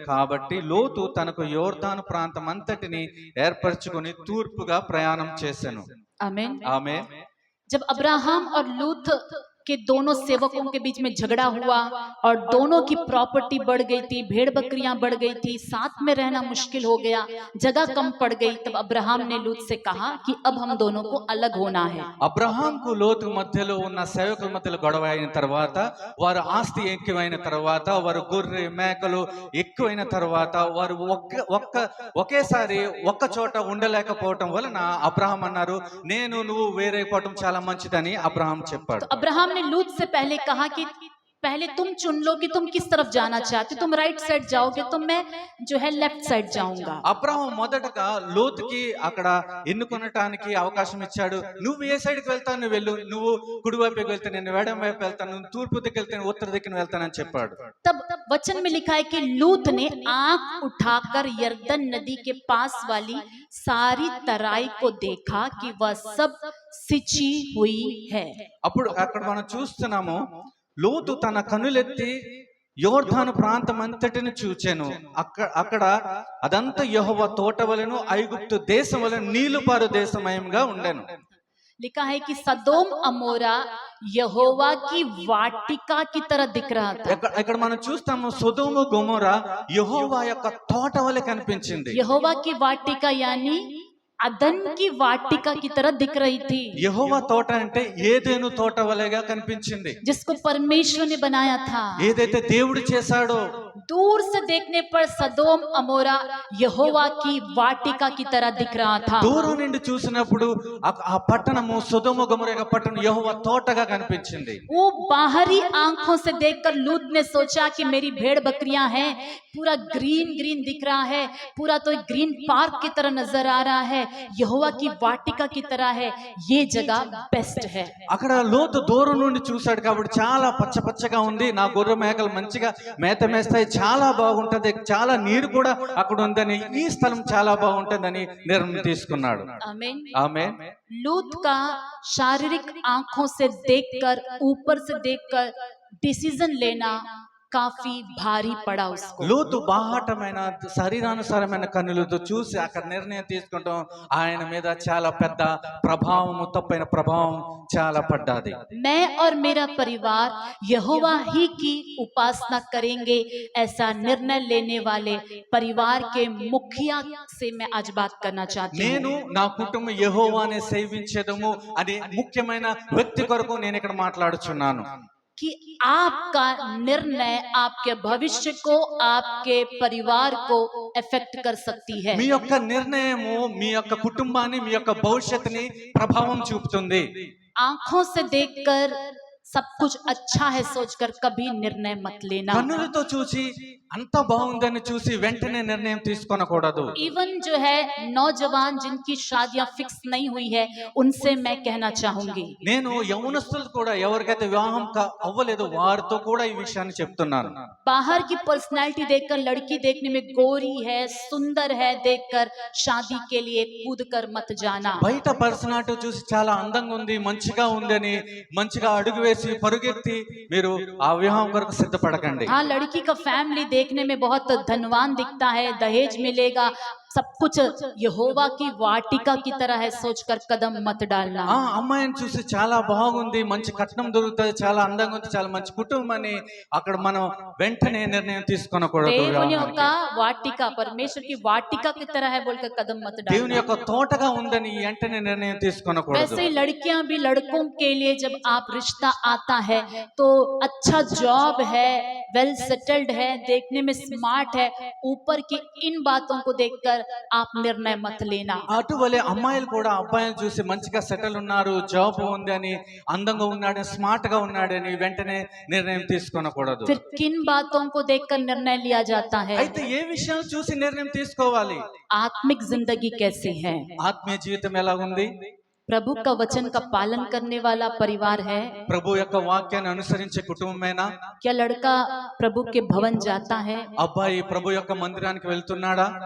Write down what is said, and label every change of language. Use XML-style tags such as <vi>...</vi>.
<te>కాబట్టి లోతు తనకు యోర్దాను ప్రాంతమంతటిని ఏర్పరచుకొని తూర్పుగా ప్రయాణం చేసెను.</te> <hi>आमीन।</hi> <te>ఆమేన్.</te> <hi>जब अब्राहम और लूत के दोनों सेवकों के बीच में झगड़ा हुआ और दोनों की प्रॉपर्टी बढ़ गई थी, भेड़ बकरियां बढ़ गई थी, साथ में रहना मुश्किल हो गया, जगह कम पड़ गई, तब अब्राहम ने लूत से कहा कि अब हम दोनों को अलग होना है।</hi> <te>అబ్రహాంకు లోతు మధ్యలో ఉన్న సేవకుల మధ్యలో గొడవ అయిన తర్వాత, వారు ఆస్తి ఎక్కువైన తర్వాత, వారు గొర్రె మేకలు ఎక్కువైన తర్వాత వారు ఒకేసారి ఒక్క చోట ఉండలేకపోవటం వలన అబ్రహాం అన్నారు, నేను నువ్వు వేరే పోవటం చాలా మంచిదని అబ్రహాం చెప్పాడు.</te> <hi>तो अब्राहम ने लूत से पहले कहा कि पहले तुम चुन लो कि तुम किस तरफ जाना चाहते हो। तुम राइट साइड जाओगे तो मैं जो है लेफ्ट साइड जाऊंगा।</hi> <te>అబ్రహాము మొదటగా లోతుకి అక్కడ ఎన్నుకొనటానికి అవకాశం ఇచ్చాడు. నువ్వు ఏ సైడ్కి వెళ్తావు నువ్వు వెళ్ళు, నువ్వు కుడి వైపుకి వెళ్తే నేను ఎడం వైపు వెళ్తాను, నువ్వు తూర్పు దిక్కు వెళ్తే నేను ఉత్తర దిక్కున వెళ్తానని చెప్పాడు.</te> <hi>तब वचन में लिखा है कि लूत ने आंख उठाकर यरदन नदी के पास वाली सारी तराई को देखा कि वह सब सिंची हुई है।</hi> <te>అప్పుడు అక్కడ మనం చూస్తున్నాము, లోతు తన కనులెత్తి యోర్దాను ప్రాంతం అంతటిని చూచెను. అక్కడ అదంతా యెహోవా తోట వలెను ఐగుప్తు దేశం వలెను నీళ్లుపారు దేశమయంగా ఉండెను.</te> <hi>लिखा है कि सदोम अमोरा यहोवा की वाटिका की तरह दिख रहा था।</hi> <te>ఇక్కడ మనం చూస్తాము సొదొమ గొమొర యెహోవా యొక్క తోట వలె కనిపించింది.</te> <hi>यहोवा की वाटिका यानी अदन की वाटिका की तरह दिख रही थी।</hi> <te>యెహోవా తోట అంటే ఏదెను తోట వలెగా కనిపించింది,</te> <hi>जिसको परमेश्वर ने बनाया था।</hi> <te>ఏదైతే దేవుడు చేశాడో.</te> <hi>दूर से देखने पर सदोम अमोरा यहोवा की वाटिका की तरह दिख रहा था।</hi> <te>దూరం నుండి చూసినప్పుడు ఆ పట్టణము సొదొమ గొమొర యొక్క పట్టణం యెహోవా తోటగా కనిపించింది.</te> <hi>वो बाहरी आंखों से देखकर लूत ने सोचा कि मेरी भेड़ बकरियां हैं, पूरा ग्रीन ग्रीन दिख रहा है, पूरा तो ग्रीन पार्क की तरह नजर आ रहा है, यहोवा की वाटिका की तरह है, ये जगह बेस्ट है।</hi> <te>అక్కడ లోతు దూరం నుండి చూశాడు కాబట్టి చాలా పచ్చగా ఉంది, నా గొర్రె మేకలు మంచిగా మేత మేస్తాయి, చాలా బాగుంటది, చాలా నీరు కూడా అక్కడ ఉందని, ఈ స్థలం చాలా బాగుంటుందని నిర్ణయం తీసుకున్నాడు.</te> <hi>आमीन।</hi> <te>ఆమేన్.</te> <hi>लूत का शारीरिक आंखों से देखकर, ऊपर से देखकर डिसीजन लेना काफी भारी पड़ा उसको।</hi> <te>లోతు బాహటమైన శరీరానుసారమైన కన్నులతో చూసి అక్కడ నిర్ణయం తీసుకుంటాం ఆయన మీద చాలా పెద్ద ప్రభావం, తప్పైన ప్రభావం చాలా పడ్డది.</te> <hi>मैं और मेरा परिवार यहोवा ही की उपासना करेंगे, ऐसा निर्णय लेने वाले परिवार के मुखिया से मैं आज बात करना चाहती</hi> <te>నేను</te> <hi>हूँ।</hi> <te>నా కుటుంబం యెహోవానే సేవించేదము అనే ముఖ్యమైన వ్యక్తి కొరకు నేను ఇక్కడ మాట్లాడుచున్నాను.</te> <hi>कि आपका निर्णय आपके भविष्य को, आपके परिवार को इफेक्ट कर सकती है।</hi> <te>మీ యొక్క నిర్ణయము మీ యొక్క కుటుంబాన్ని, మీ యొక్క భవిష్యత్తుని ప్రభావం చూపుతుంది.</te> <hi>आंखों से देखकर सब कुछ अच्छा है सोचकर कभी निर्णय मत लेना।</hi> <te>కన్నులతో చూసి అంత బాగుందని చూసి వెంటనే నిర్ణయం తీసుకొనకూడదు.</te> <hi>इवन जो है नौजवान जिनकी शादियां फिक्स नहीं हुई है, उनसे मैं कहना चाहूंगी,</hi> <te>నేను యవనస్తులు కూడా ఎవరికైతే వివాహం అవ్వలేదు వారితో కూడా ఈ విషయాన్ని చెప్తున్నాను.</te> <hi>बाहर की पर्सनैलिटी देखकर, लड़की देखने में गोरी है, सुंदर है देखकर शादी के लिए कूद कर मत जाना।</hi> <te>బయట పర్సనాలిటీ చూసి చాలా అందంగా ఉంది, మంచిగా ఉందని మంచిగా అడుగు వేసి పరుగెత్తి మీరు ఆ వివాహం కొరకు సిద్ధపడకండి.</te> <hi>हाँ, लड़की का फैमिली देखने में बहुत धनवान दिखता है, दहेज मिलेगा, सब कुछ यहोवा की वाटिका की तरह है सोचकर कदम मत डालना।</hi> <te>ఆ అమ్మాయిని చూసి చాలా బాగుంది, మంచి కట్నం దొరుకుతుంది, చాలా అందంగా ఉంది, చాలా మంచి కుటుంబం అని అక్కడ మనం వెంటనే నిర్ణయం తీసుకొనకూడదు. దేవుని యొక్క</te> <hi>वाटिका परमेश्वर की वाटिका की तरह है बोलकर कदम मत</hi> <te>దేవుని</te> <hi>डालना।</hi> <te>యొక్క తోటగా ఉందని వెంటనే నిర్ణయం తీసుకొనకూడదు.</te> <hi>वैसे ही लड़कियां भी लड़कों के लिए जब आप रिश्ता आता है तो अच्छा जॉब है, वेल सेटल्ड है, देखने में स्मार्ट है, ऊपर की इन बातों को देखकर आप निर्णय मत लेना।</hi> <te>అటువలే అమ్మాయిలు కూడా అబ్బాయిలు చూసి మంచిగా సెటిల్ ఉన్నారు, జాబ్ ఉంది అని, అందంగా ఉన్నాడు, స్మార్ట్ గా ఉన్నాడని వెంటనే నిర్ణయం తీసుకొనకూడదు.</te> <hi>फिर किन बातों को देखकर निर्णय लिया जाता है?</hi> <te>అయితే ఏ విషయాలు చూసి నిర్ణయం తీసుకోవాలి?</te> <hi>आत्मिक जिंदगी कैसी है,</hi> <te>ఆత్మీయ జీవితం ఎలా ఉంది,</te> <hi>प्रभु का वचन का पालन करने वाला परिवार है,</hi> <te>ప్రభు యొక్క వాక్యాన్ని అనుసరించే కుటుంబమేనా,</te> <hi>क्या लड़का प्रभु के भवन जाता है,</hi> <te>అబ్బాయి ప్రభు యొక్క మందిరానికి వెళ్తున్నాడా,</te>